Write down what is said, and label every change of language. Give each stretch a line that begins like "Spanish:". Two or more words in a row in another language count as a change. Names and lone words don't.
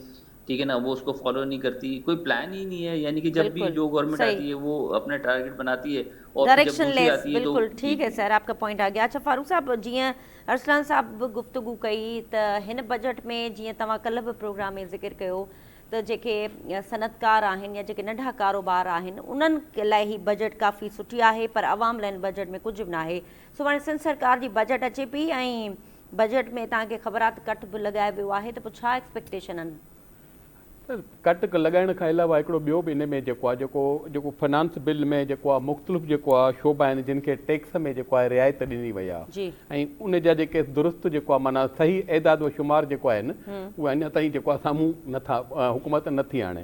Urdu: ٹھیک ہے نا، وہ اس کو فالو نہیں کرتی، کوئی پلان ہی نہیں ہے. یعنی کہ جب بھی جو گورنمنٹ آتی ہے وہ اپنا ٹارگیٹ بناتی ہے اور جب دوسری آتی ہے تو بالکل ٹھیک ہے سر، آپ کا پوائنٹ آ گیا.
Sindhi: اچھا فاروق صاحب، جیئں ارسلان صاحب گفتگو کئی تو ہن بجٹ میں جیئں تواں کل بھی پروگرام میں ذکر کयो تو जेके सनतकार आहिनि या जेके नंढा कारोबार आहिनि उन्हनि लाइ ही बजट काफ़ी सुठी आहे, पर आवाम लाइ बजट में कुझु बि न आहे. सुभाणे सिंध सरकार जी बजट अचे पई ऐं बजट में तव्हांखे ख़बर आहे त कट बि लॻाए वियो आहे, त पोइ छा एक्सपेक्टेशन आहिनि? कट लॻाइण खां अलावा हिकिड़ो ॿियो बि इन में जेको आहे जेको फाइनेंस बिल में जेको आहे मुख़्तलिफ़ जेको आहे शोबा आहिनि जिन खे टैक्स में जेको आहे रिआयत ॾिनी वई आहे ऐं उन जा जेके दुरुस्त जेको आहे माना सही एदाद व शुमार जेको आहिनि उहे अञा ताईं जेको आहे साम्हूं नथा हुकूमत नथी आणे.